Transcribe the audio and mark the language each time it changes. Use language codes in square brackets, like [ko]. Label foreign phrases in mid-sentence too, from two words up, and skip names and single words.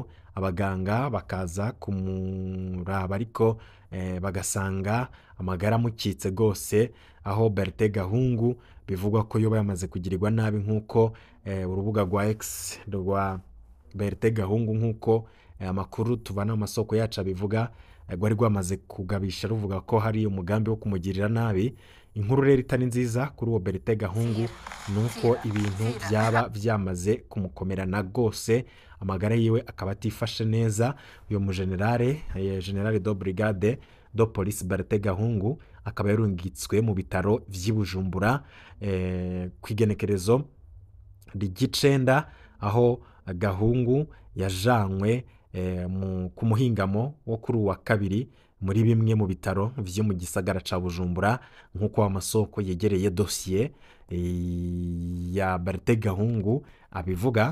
[rn] Abaganga bakaza kumuraba, ariko bagasanga amagara mukitse gose, aho Bertin Gahungu bivugwa ko yoba yamaze kugirirwa nabi, nk'uko urubuga rwa X rwa Bertin Gahungu, nk'uko amakuru tuvana mu masoko yacu abivuga, rwari rwamaze kugabisha ruvuga ko hari umugambi wo kumugirira nabi. Inkuru rero itari nziza kuri uwo Bertin Gahungu nuko ibintu byaba byamaze kumukomerana gose, amagara yiwe akaba atifashe neza. Uyo mu [fr] generale do brigade do police [rn] Bertin Gahungu akaba yarungitswe mu bitaro vy'Ibujumbura kwigenekerezo ry'icenda, aho Gahungu yajanywe ku muhingamo wo kuri wa kabiri muri bimwe mu bitaro vyo mu gisagara ca Bujumbura, nk'uko amasoko yegereye dosiye ya Bertin Gahungu abivuga.